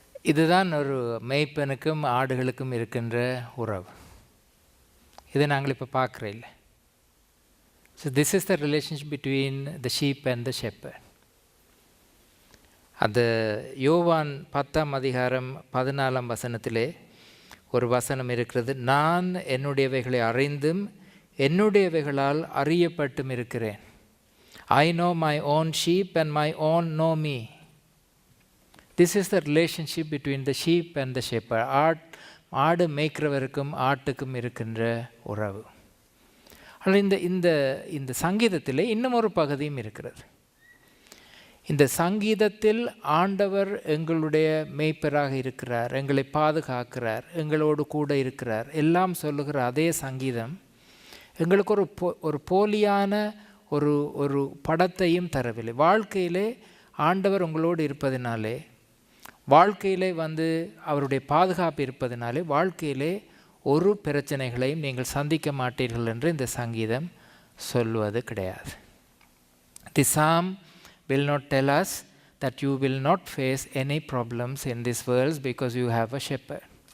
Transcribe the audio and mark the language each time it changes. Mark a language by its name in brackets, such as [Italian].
[Tamil] இதுதான் ஒரு மேய்ப்பனுக்கும் ஆடுகளுக்கும் இருக்கின்ற உறவு. இதை நாங்கள் இப்போ பார்க்குற இல்லை. [English] So this is the relationship between the sheep and the shepherd. [Tamil] அந்த யோவான் 10:14 ஒரு வசனம் இருக்கிறது. நான் என்னுடையவைகளை அறிந்தும் என்னுடையவைகளால் அறியப்பட்டும் இருக்கிறேன். [English] I know my own sheep and my own know me. This is the relationship between the sheep and the shepherd. [Tamil] ஆடு மேய்க்கிறவருக்கும் ஆட்டுக்கும் இருக்கின்ற உறவு. ஆனால் இந்த சங்கீதத்தில் இன்னும் ஒரு பகுதியும் இருக்கிறது. இந்த சங்கீதத்தில் ஆண்டவர் எங்களுடைய மேய்ப்பராக இருக்கிறார், எங்களை பாதுகாக்கிறார், எங்களோடு கூட இருக்கிறார் எல்லாம் சொல்லுகிற அதே சங்கீதம் எங்களுக்கு ஒரு போலியான ஒரு படத்தையும் தரவில்லை. வாழ்க்கையிலே ஆண்டவர் உங்களோடு இருப்பதினாலே, வாழ்க்கையிலே அவருடைய பாதுகாப்பு இருப்பதினாலே வாழ்க்கையிலே ஒரு பிரச்சனைகளையும் நீங்கள் சந்திக்க மாட்டீர்கள் என்று இந்த சங்கீதம் சொல்வது கிடையாது. [English] The psalm will not tell us that you will not face any problems in this world because you have a shepherd.